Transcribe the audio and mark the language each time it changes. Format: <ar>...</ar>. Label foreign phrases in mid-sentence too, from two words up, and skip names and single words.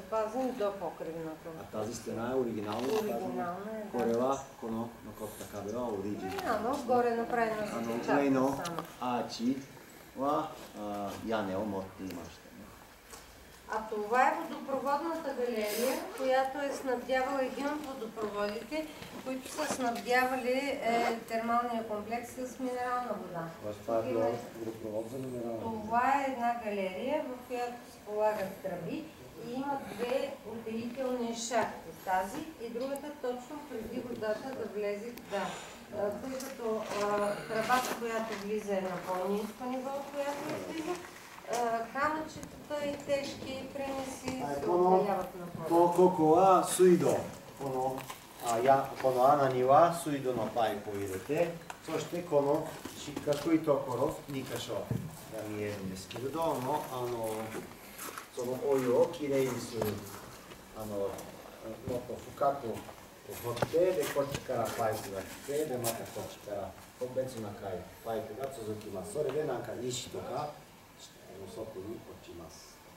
<bg>запазен до покривната. А тази стена е оригинална? Оригинална е, да.</bg> <ja>これはこの残った壁はオリジナル。</ja> <bg>Горе направена за</bg> <ja>上の</ja> <bg>печатка само.</bg> <ja>アーチは屋根を持っていましたね。</ja> <bg>А това е водопроводната галерия, която е снабдявала един от водопроводите, които са снабдявали термалния комплекс с минерална вода. Това е една галерия, в която се полагат тръби и има две отделителни шахти. Тази и другата точно преди водата да влезе. Да. Тъй като тръбата, която влиза е на по-ниско ниво, от която влиза, камъчетата и тежки примеси се отделяват на това.</bg> <ja>ここは水道。この穴には水道のパイプを入れて、そしてこの四角いところ2箇所が見えるんですけれども、そのお湯をきれいにする、もっと深く掘って、でこっちからパイプが来て、でまたこっちから別のパイプが続きます。それでなんか石とか外に落ちます。</ja>